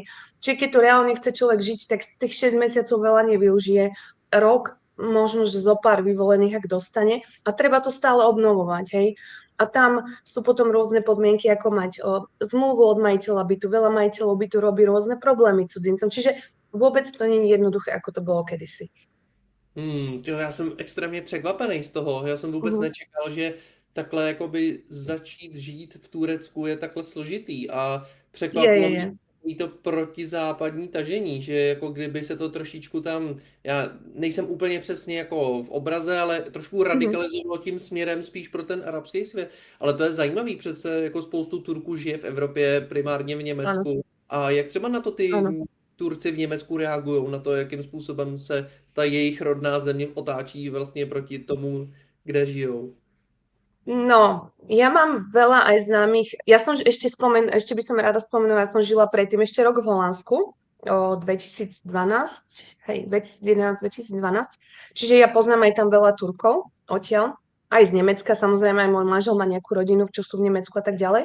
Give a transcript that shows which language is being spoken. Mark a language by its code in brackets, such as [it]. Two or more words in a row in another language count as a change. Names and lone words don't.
[sk] Čiže keď tu reálne chce človek žiť, tak tých 6 mesiacov veľa nevyužije. Rok, možno, že zo pár vyvolených, ak dostane. A treba to stále obnovovať, hej. A tam sú potom rôzne podmienky, ako mať zmluvu od majiteľa bytu. Veľa majiteľov bytu robí rôzne problémy cudzincom. Čiže vôbec to není jednoduché, ako to bylo kedysi. [cs] Já jsem extrémně překvapený z toho. Já jsem vůbec nečekal, že takhle jakoby začít žít v Turecku je takhle složitý a překvapilo mě Je. to protizápadní tažení, že jako kdyby se to trošičku tam, já nejsem úplně přesně jako v obraze, ale trošku radikalizovalo tím směrem spíš pro ten arabský svět. Ale to je zajímavý, přece jako spoustu Turků žije v Evropě, primárně v [sk] Áno, [cs] Německu. A jak třeba na to ty [sk] áno. [cs] Turci v Německu reagují, na to, jakým způsobem se ta jejich rodná země otáčí vlastně proti tomu, kde žijou? [sk] No, ja mám veľa aj známych. Ja som ešte by som rada spomenula, ja som žila predtým ešte rok v Holandsku, 2012, hej, 2011, 2012. Čiže ja poznám aj tam veľa Turkov odtiaľ, aj z Nemecka, samozrejme aj môj manžel má nejakú rodinu, čo sú v Nemecku a tak ďalej.